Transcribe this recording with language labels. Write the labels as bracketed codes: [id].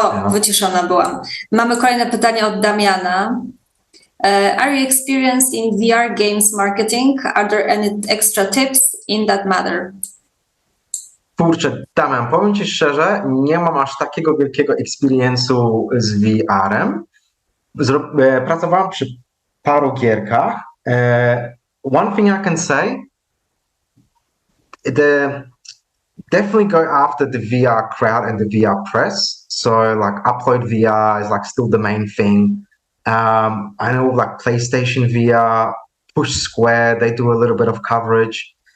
[pl] Wyciszona byłam. Mamy kolejne pytanie od Damiana. [en] Are you experienced in VR games marketing? Are there any extra tips in that matter? [pl] Kurczę, Damian, powiem Ci szczerze, nie mam aż takiego wielkiego experience'u z VR-em. Pracowałem przy paru gierkach. [en] One thing I can say, definitely go after the VR crowd and the VR press. So like Upload VR is like still the main thing. I know like PlayStation VR, Push Square, they do a little bit of coverage.